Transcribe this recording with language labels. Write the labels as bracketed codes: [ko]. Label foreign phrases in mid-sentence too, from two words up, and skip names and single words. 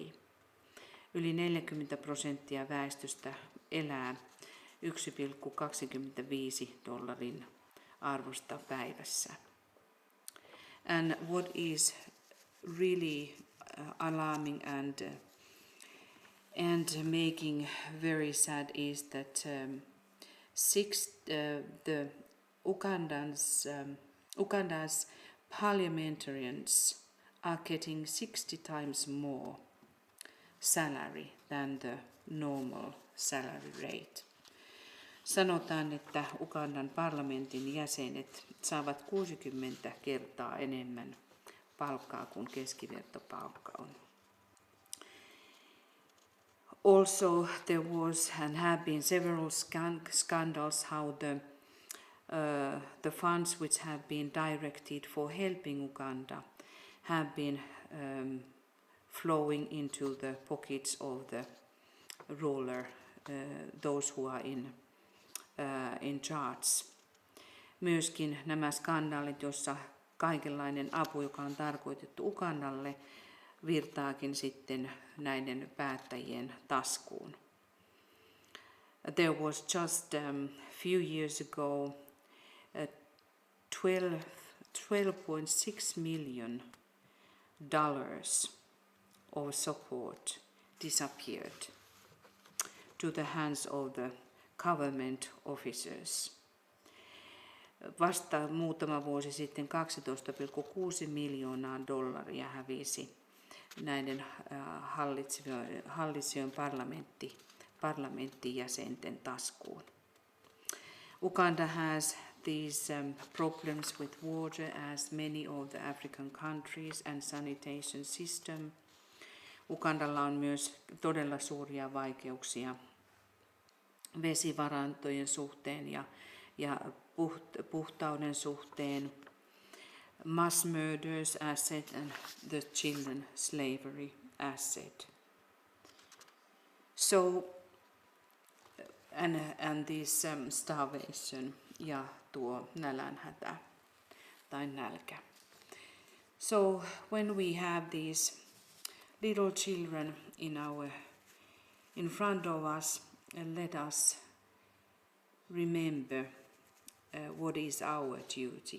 [fi] Yli 40% väestöstä elää $1.25 arvosta päivässä. [en] And what is really alarming and making very sad is that the Uganda's parliamentarians are getting 60 times more salary than the normal salary rate. [fi] Sanotaan, että Ugandan parlamentin jäsenet saavat 60 kertaa enemmän palkkaa kuin keskivertopalkka on. [en] Also, there was and have been several scandals how the funds which have been directed for helping Uganda have been flowing into the pockets of the ruler, those who are in charge. [fi] Myöskin nämä skandaalit, joissa kaikenlainen apu, joka on tarkoitettu Ugandalle, virtaakin sitten näiden päättäjien taskuun. [en] There was just few years ago 12.6 million of support disappeared to the hands of the government officers. [fi] Vasta muutama vuosi sitten 12.6 miljoonaa dollaria hävisi näiden hallitsijoiden parlamenttijäsenten taskuun. [en] Uganda has these problems with water as many of the African countries and sanitation system. [fi] Ugandalla on myös todella suuria vaikeuksia vesivarantojen suhteen ja puhtauden suhteen. [en] Mass murders asset and the children slavery asset. So and this starvation [fi] ja tuo nälänhätä tai nälkä. [en] So when we have these little children in front of us, let us remember what is our duty.